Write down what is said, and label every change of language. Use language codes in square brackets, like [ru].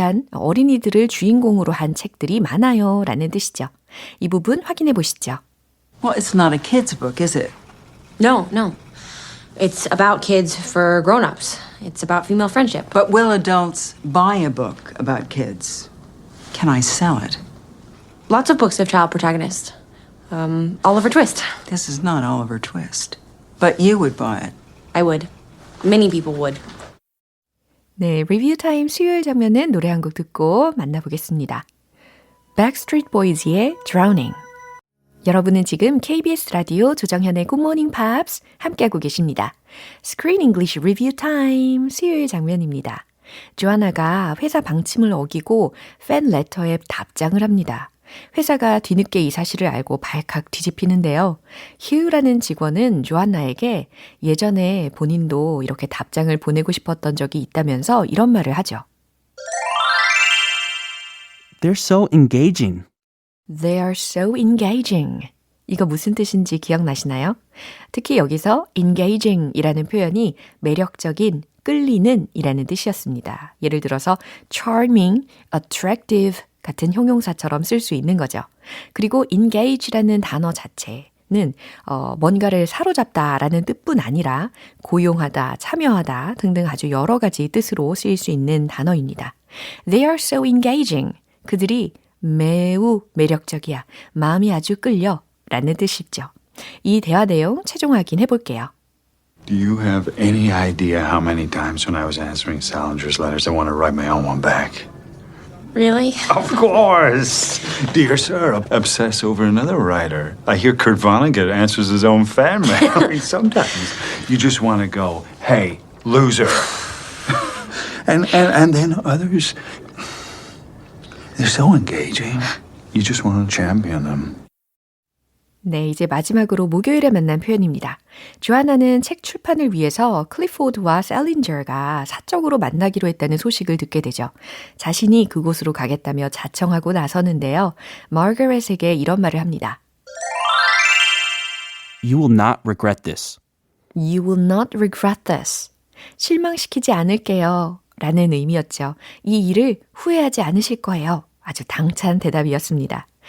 [ko] 어린이들을 주인공으로 한 책들이 많아요 라는 뜻이죠. 이 부분 확인해 보시죠. [en] Well, it's not a kid's book, is it? No. It's about kids for grown-ups. It's about female friendship. But will adults buy a book about kids? Can I sell it? Lots of books have child protagonists. Oliver Twist. This is not Oliver Twist. But you would buy it. I would. Many people would. [ko] 네, 리뷰 타임 수요일 장면은 노래 한 곡 듣고 만나보겠습니다. Backstreet Boys의 Drowning. 여러분은 지금 KBS 라디오 조정현의 Good Morning Pops 함께하고 계십니다. Screen English Review Time 수요일 장면입니다. 조아나가 회사 방침을 어기고 팬 레터에 답장을 합니다. 회사가 뒤늦게 이 사실을 알고 발칵 뒤집히는데요. 휴라는 직원은 조안나에게 예전에 본인도 이렇게 답장을 보내고 싶었던 적이 있다면서 이런 말을 하죠. [en] They're so engaging. They are so engaging. [ko] 이거 무슨 뜻인지 기억나시나요? 특히 여기서 engaging이라는 표현이 매력적인, 끌리는 이라는 뜻이었습니다. 예를 들어서 charming, attractive 같은 형용사처럼 쓸 수 있는 거죠. 그리고 engage라는 단어 자체는 뭔가를 사로잡다라는 뜻뿐 아니라 고용하다, 참여하다 등등 아주 여러 가지 뜻으로 쓰일 수 있는 단어입니다. [en] They are so engaging. [ko] 그들이 매우 매력적이야. 마음이 아주 끌려 라는 뜻이죠. 이 대화 내용 최종 확인해 볼게요. [en] Do you have any idea how many times when I was answering Salinger's letters I want to write my own one back? Really? Of course! Dear sir, obsess over another writer. I hear Kurt Vonnegut answers his own fan mail. I mean, sometimes you just want to go, hey, loser. and then others, they're so engaging. You just want to champion them. [ko] 네, 이제 마지막으로 목요일에 만난 표현입니다. 조아나는 책 출판을 위해서 클리포드와 셀린저가 사적으로 만나기로 했다는 소식을 듣게 되죠. 자신이 그곳으로 가겠다며 자청하고 나서는데요. 마거렛에게 이런 말을 합니다. [en] You will not regret this. You will not regret this. [ko] 실망시키지 않을게요. 라는 의미였죠. 이 일을 후회하지 않으실 거예요. 아주 당찬 대답이었습니다.